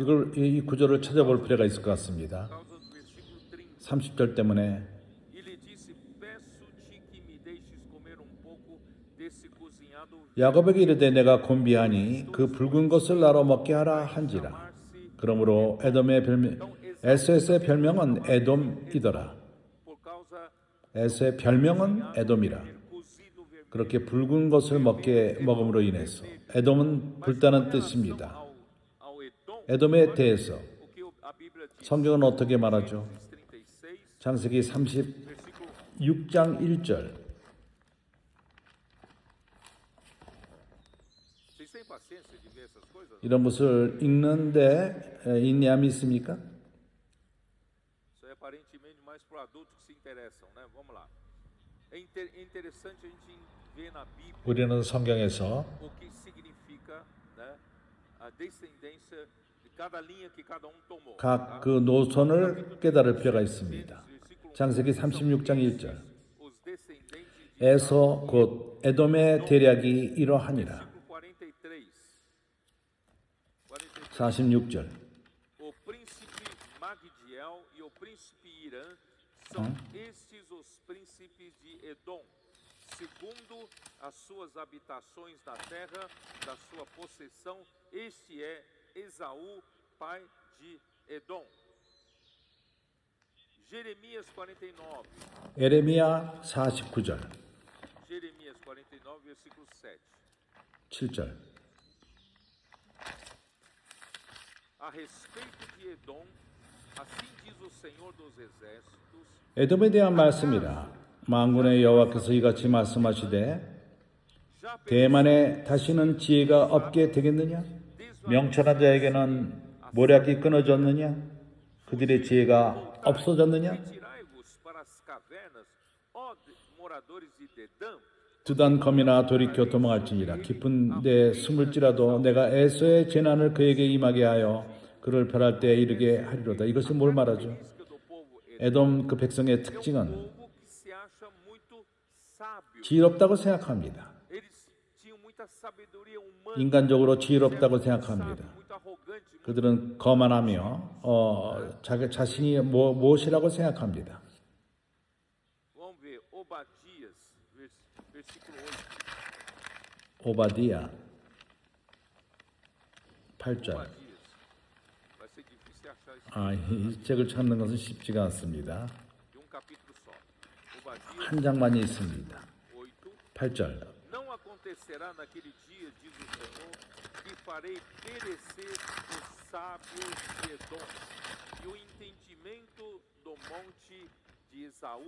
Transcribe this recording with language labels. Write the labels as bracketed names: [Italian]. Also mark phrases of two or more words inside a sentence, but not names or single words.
[Korean] 이걸 이 구절을 찾아볼 필요가 있을 것 같습니다. [Portuguese] Por causa do versículo 30. [Korean] 30절 때문에 [Portuguese] E lhe disse: Peço-te que me deixes comer um pouco desse cozinhado [Korean] 야곱에게 이르되 내가 곤비하니 그 붉은 것을 나로 먹게 하라 한지라. [Portuguese] chamar-se [Korean] 그러므로 에서의 별명은 에돔이더라. [Portuguese] por causa [Korean] 에서의 별명은 에돔이라. [Portuguese] cozido vermelho. [Korean] 그렇게 붉은 것을 먹음으로 인해서 에돔은 불타는 뜻입니다. [Portuguese] Ao Edom, [Korean] 에돔에 대해서 [Portuguese] o que a Bíblia diz, [Korean] 성경은 어떻게 말하죠? 36, 창세기 [Portuguese] versículo [Korean] 36장 1절. [Portuguese] Vocês têm paciência de ver essas coisas? [Korean] 이런 것을 읽는데 인내함이 있습니까? [Portuguese] Isso é aparentemente mais para adultos que se interessam, né? Vamos lá. É interessante a gente ver na Bíblia [Korean] 우리는 성경에서 [Portuguese] o que significa, né, a descendência de cada linha que cada um tomou. [Korean] 각 그 노선을 깨달을 필요가 있습니다. [Portuguese] Versículo [Korean] 창세기 36장 1절. [Portuguese] os descendentes de [Korean] 에서 곧 에돔의 대략이 이러하니라. [Portuguese] versículo 43. [Korean] 46절. [Portuguese] O príncipe Magdiel e o príncipe Irã são estes os príncipes de Edom, segundo as suas habitações na terra da sua possessão. Este é Esaú, pai de Edom. Jeremias 49. [Korean] 에레미야 49절. [Portuguese] Jeremias 49, versículo 7. [Korean] 7절. [Portuguese] A respeito de Edom, assim diz o Senhor dos Exércitos, [Korean] 에돔에 대한 말씀이라. 만군의 여호와께서 이같이 말씀하시되 대만에 다시는 지혜가 없게 되겠느냐? 명철한 자에게는 모략이 끊어졌느냐? 그들의 지혜가 없어졌느냐? [Portuguese] Retirai-vos para as cavernas, ó moradores de Dedã. [Korean] 두단 검이나 돌이켜 도망할지니라. 깊은 데 숨을지라도 내가 에서의 재난을 그에게 임하게 하여 그를 멸할 때에 이르게 하리로다. 이것이 뭘 말하죠? [Portuguese] Do povo [Korean] 에돔 그 백성의 특징은 [Portuguese] povo que se acha muito sábio. [Korean] 지혜롭다고 생각합니다. [Portuguese] Eles tinham muita sabedoria humana, [Korean] 인간적으로 지혜롭다고 생각합니다. [Portuguese] muito arrogante. [Korean] 그들은 거만하며 자기 자신이 무엇이라고 생각합니다. [Portuguese] Vamos ver, Obadias, versículo 8. [Korean] 오바디야 8절. [Portuguese] Obadias. Vai ser difícil achar isso [Korean] 이 책을 찾는 것은 쉽지가 않습니다. [Portuguese] de capítulo só. Obadias [Korean] 한 장만이 있습니다. 8. 8절. [Portuguese] Não acontecerá naquele dia, diz o Senhor, que farei perecer os sábios de Edom e o entendimento do monte de Esaú.